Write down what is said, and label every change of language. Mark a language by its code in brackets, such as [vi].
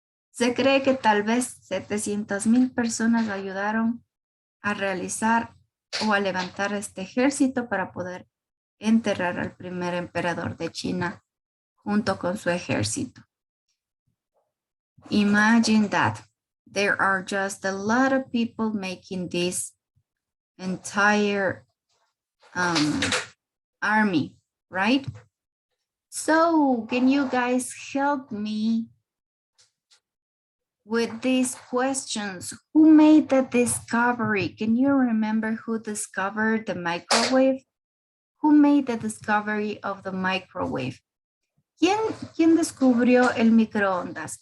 [es] Se cree que tal vez 700,000 personas ayudaron a realizar o a levantar este ejército para poder enterrar al primer emperador de China junto con su ejército. [en] Imagine that. There are just a lot of people making this entire army, right? So can you guys help me with these questions? Who made the discovery? Can you remember who discovered the microwave? Who made the discovery of the microwave? [es] ¿Quién descubrió el microondas?